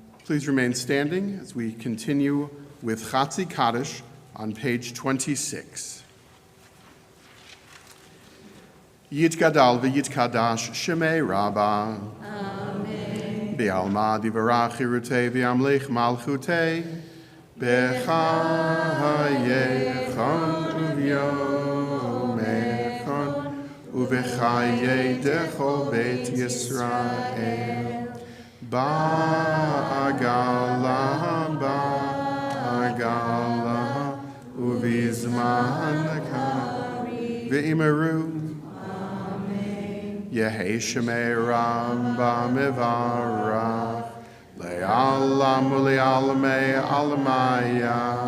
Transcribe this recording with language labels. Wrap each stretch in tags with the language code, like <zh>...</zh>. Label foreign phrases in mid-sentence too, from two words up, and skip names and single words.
<en>Please remain standing as we continue with Chatzi Kaddish on page 26.</en> <arc>יתגדל ויתקדש שמיה רבא. Amen. בעלמא די ברא כרעותה וימליך מלכותה. בחייכון וביומיכון ובחיי דכל בית ישראל. בעגלא ובזמן ואמרו יהא שמיה רבא מברך לעלם ולעלמי עלמיא</arc>